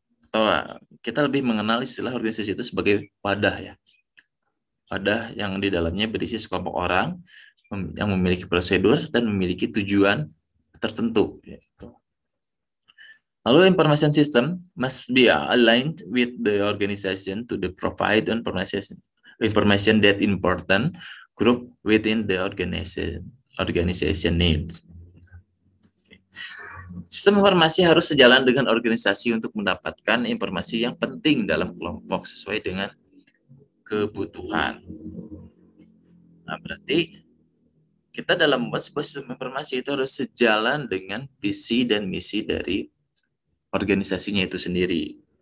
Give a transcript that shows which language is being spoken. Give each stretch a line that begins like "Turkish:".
Indonesian: Atau kita lebih mengenal istilah organisasi itu sebagai wadah ya. Wadah yang di dalamnya berisi sekelompok orang yang memiliki prosedur dan memiliki tujuan tertentu.
English: Lalu information system must be aligned with the organization to provide information that important group within the organization needs.
Indonesian: Sistem informasi harus sejalan dengan organisasi untuk mendapatkan informasi yang penting dalam kelompok sesuai dengan kebutuhan. Nah, berarti kita dalam membuat sebuah sistem informasi itu harus sejalan dengan visi dan misi dari organisasinya itu sendiri.